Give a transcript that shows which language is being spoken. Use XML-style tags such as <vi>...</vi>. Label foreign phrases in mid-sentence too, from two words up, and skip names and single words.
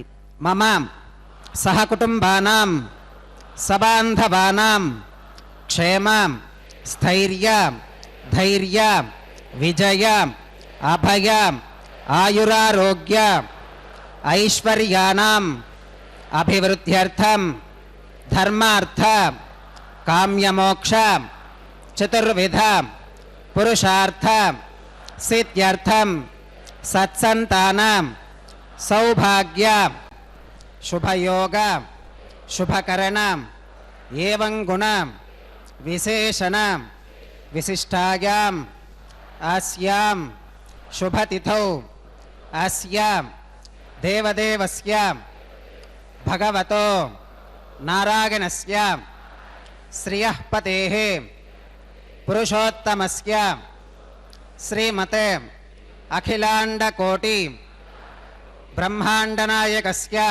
<sa>మమ సహకుటుంబానాం సబాంధవానాం క్షేమ స్థైర్య ధైర్య విజయ అభయ ఆయురారోగ్య ఐశ్వర్యానాం అభివృద్ధ్యర్థం ధర్మార్థ కామ్యమోక్ష చతుర్విధ పురుషార్థ సిద్ధ్యర్థం సత్సంతానం सौभाग्य शुभयोग शुभकरण एवं गुण विशेषण विशिष्टायाम् अस्यां शुभतिथौ अस्यां देवदेवस्य भगवतो नारायणस्य श्रियः पतेः पुरुषोत्तमस्य श्रीमते अखिलांडकोटि ब्रह्मांडनायकस्य</sa>